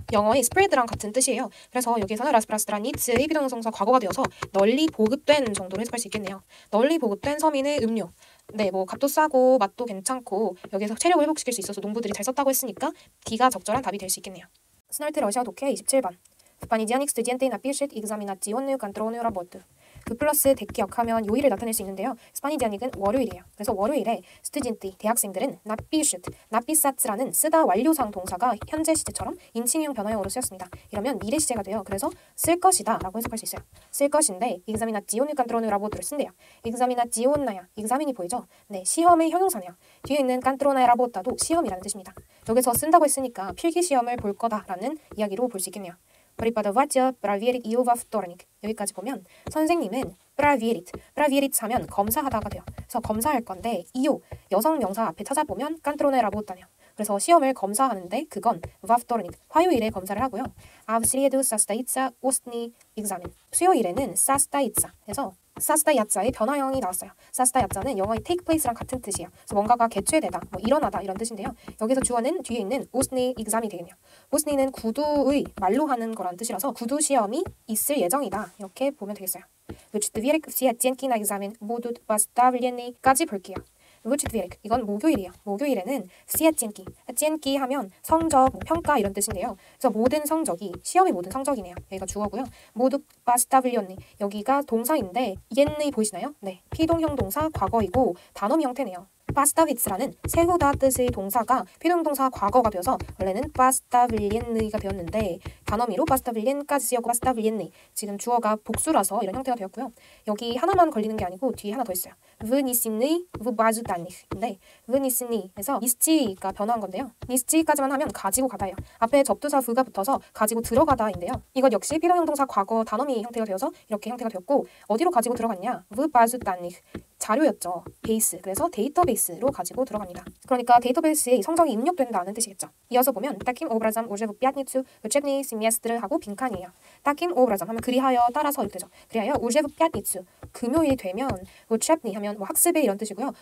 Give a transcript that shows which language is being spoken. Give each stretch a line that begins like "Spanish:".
Korean: 영어의 spread랑 같은 뜻이에요. 그래서 여기서는 라스프라스트라니츠의 비동형성사 과거가 되어서 널리 보급된 정도로 해석할 수 있겠네요. 널리 보급된 서민의 음료. 네, 뭐 값도 싸고 맛도 괜찮고 여기서 체력을 회복시킬 수 있어서 농부들이 잘 썼다고 했으니까 D가 적절한 답이 될 수 있겠네요. 스널트 러시아 독해 27번.
Russian: В понедельник студенты напишут экзаменационную контрольную работу.
Korean: 그 플러스 대기역하면 요일을 나타낼 수 있는데요. 스파니디아닉은 월요일이에요. 그래서 월요일에 스튜던트 대학생들은 나피슈트, 나피사츠라는 쓰다 완료상 동사가 현재 시제처럼 인칭형 변화형으로 쓰였습니다. 이러면 미래 시제가 돼요. 그래서 쓸 것이다 라고 해석할 수 있어요. 쓸 것인데 examinazione controlle라보드를 쓴대요. examinaziona야. examin이 보이죠? 네, 시험의 형용사네요. 뒤에 있는 controlle라보다도 시험이라는 뜻입니다. 여기서 쓴다고 했으니까 필기시험을 볼 거다라는 이야기로 볼 수 있겠네요.
Russian: преподаватель проверит ее во вторник.
Korean: 여기까지 보면 선생님은 проверит 하면 검사하다가 돼요. 그래서 검사할 건데 이요 여성 명사 앞에 찾아보면 깐트로네라보다네요. 그래서 시험을 검사하는데 그건
Russian: во вторник
Korean: 화요일에 검사를 하고요.
Russian: А в среду состоится устный экзамен.
Korean: 수요일에는 состоится 해서 사스타야자의 변화형이 나왔어요. 사스타야자는 영어의 take place랑 같은 뜻이에요. 그래서 뭔가가 개최되다, 뭐 일어나다 이런 뜻인데요. 여기서 주어는 뒤에 있는 우스니 exam이 되겠네요. 우스니는 구두의 말로 하는 거란 뜻이라서 구두 시험이 있을 예정이다. 이렇게 보면 되겠어요.
Russian: В четверг все оценки на экзамен будут поставлены.까지 볼게요. В четверг
Korean: 이건 목요일이에요. 목요일에는 все оценки 하면 성적, 평가 이런 뜻인데요. 그래서 모든 성적이 시험의 모든 성적이네요. 여기가 주어고요. 모두 поставлены 여기가 동사인데 옛의 보이시나요? 네, 피동형 동사 과거이고 단어미 형태네요. 파스타비츠라는 세우다 뜻의 동사가 피동동사 과거가 되어서 원래는 파스타빌리엔느이가 되었는데 단어미로 바스타빌린까지 쓰였고 바스타빌린니 지금 주어가 복수라서 이런 형태가 되었고요. 여기 하나만 걸리는 게 아니고 뒤에 하나 더 있어요. v니시니 v바주다니인데 v니시니에서 니스지가 변화한 건데요. 니스지까지만 하면 가지고 가다예요. 앞에 접두사 v가 붙어서 가지고 들어가다인데요. 이것 역시 필요형동사 과거 단어미 형태가 되어서 이렇게 형태가 되었고 어디로 가지고 들어갔냐? v바주다니 자료였죠. 베이스. 그래서 데이터베이스로 가지고 들어갑니다. 그러니까 데이터베이스에 성적이 입력된다는 뜻이겠죠. 이어서 보면
Russian: таким образом уже в пятницу учебный семестр
Korean: 하고 빈칸이에요.
Russian: таким образом
Korean: 하면 그리하여 따라서 이렇게 되죠. 그리하여
Russian: уже в пятницу
Korean: 금요일이 되면 учебный 하면 뭐 학습의 이런 뜻이고요.